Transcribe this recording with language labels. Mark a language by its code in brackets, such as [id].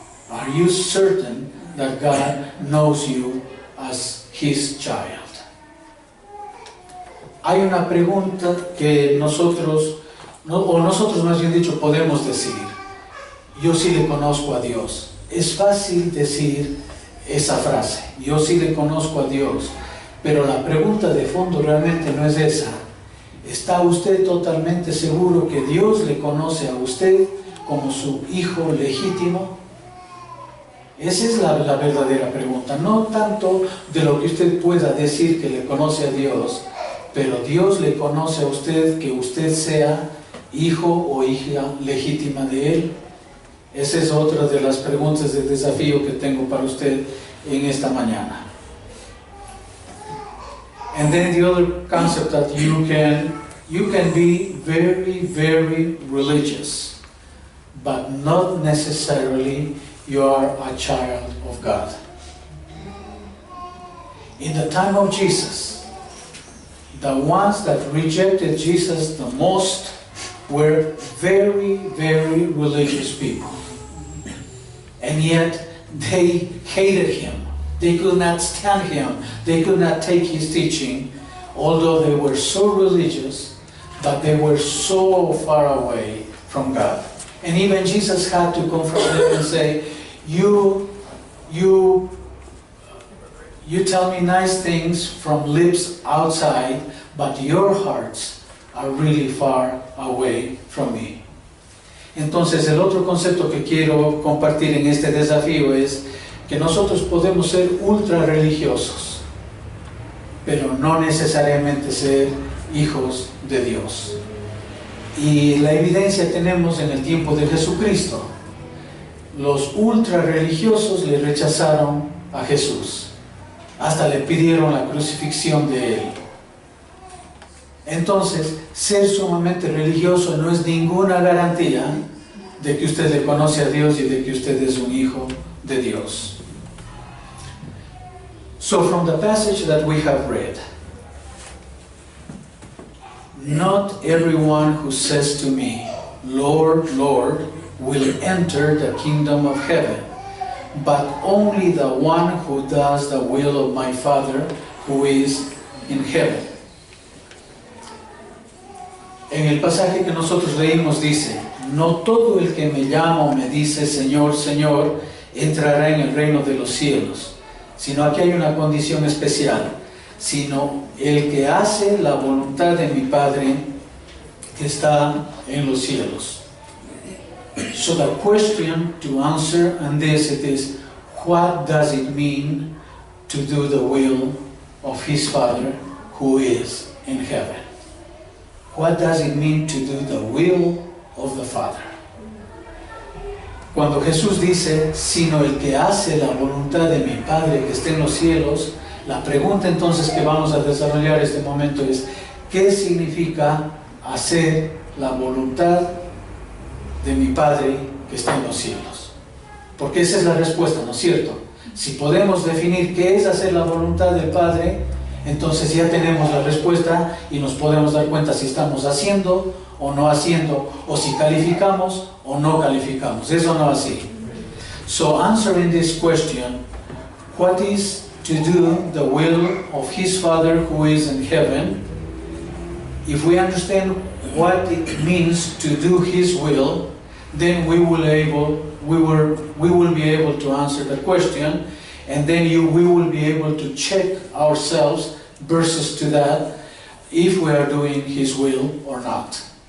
[en] Are you certain that God knows you as His child? [es] Hay una pregunta que nosotros más bien dicho, podemos decir, yo sí le conozco a Dios. Es fácil decir esa frase, yo sí le conozco a Dios, pero la pregunta de fondo realmente no es esa. ¿Está usted totalmente seguro que Dios le conoce a usted como su hijo legítimo? Esa es la verdadera pregunta, no tanto de lo que usted pueda decir que le conoce a Dios, pero Dios le conoce a usted que usted sea hijo o hija legítima de Él. Esa es otra de las preguntas de desafío que tengo para usted en esta mañana. [en] And then the other concept that you can be very, very religious, but not necessarily you are a child of God. In the time of Jesus, the ones that rejected Jesus the most were very, very religious people. And yet they hated Him. They could not stand Him. They could not take His teaching, although they were so religious, but they were so far away from God. And even Jesus had to confront them and say, you tell me nice things from lips outside, but your hearts are really far away from me. [es] Entonces, el otro concepto que quiero compartir en este desafío es que nosotros podemos ser ultra religiosos, pero no necesariamente ser hijos de Dios. Y la evidencia tenemos en el tiempo de Jesucristo. Los ultra religiosos le rechazaron a Jesús, hasta le pidieron la crucifixión de Él. Entonces, ser sumamente religioso no es ninguna garantía de que usted le conoce a Dios y de que usted es un hijo de Dios. [en] So from the passage that we have read, not everyone who says to me, Lord, Lord, will enter the kingdom of heaven, but only the one who does the will of my Father who is in heaven. [es] En el pasaje que nosotros leímos dice, no todo el que me llama o me dice Señor, Señor, entrará en el reino de los cielos, sino aquí hay una condición especial, sino el que hace la voluntad de mi Padre que está en los cielos. [en] So the question to answer on this it is, what does it mean to do the will of His Father who is in heaven? What does it mean to do the will of the Father? [es] Cuando Jesús dice, sino el que hace la voluntad de mi Padre que está en los cielos, la pregunta entonces que vamos a desarrollar este momento es, ¿qué significa hacer la voluntad de mi Padre que está en los cielos? Porque esa es la respuesta, ¿no es cierto? Si podemos definir qué es hacer la voluntad del Padre, entonces ya tenemos la respuesta y nos podemos dar cuenta si estamos haciendo o no haciendo, o si calificamos o no calificamos. ¿Eso no así? [en] So answering this question, what is to do the will of His Father who is in heaven? If we understand what it means to do His will, then we will be able to answer the question, and then we will be able to check ourselves versus to that if we are doing His will or not.